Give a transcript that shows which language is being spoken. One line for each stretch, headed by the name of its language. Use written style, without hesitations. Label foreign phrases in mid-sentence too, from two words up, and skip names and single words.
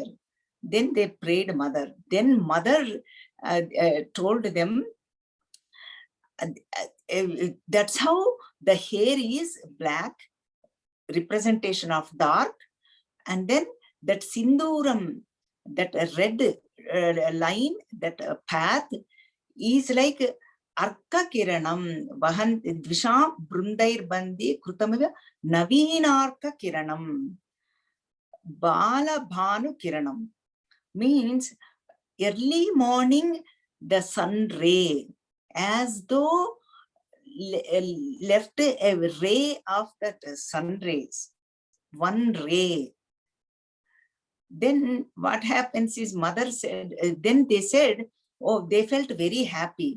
English: Then they prayed mother. Then mother told them, that's how the hair is black, representation of dark. And then that Sinduram, that red line, that path is like
Sanskrit: Arka Kiranam, Vahan Dvisham Brundair Bandi Krutamiva Navinarka Kiranam. Bala Bhanu Kiranam
English: means early morning, the sun ray, as though left a ray of that sun rays, one ray. Then what happens is mother said, then they said, oh, they felt very happy.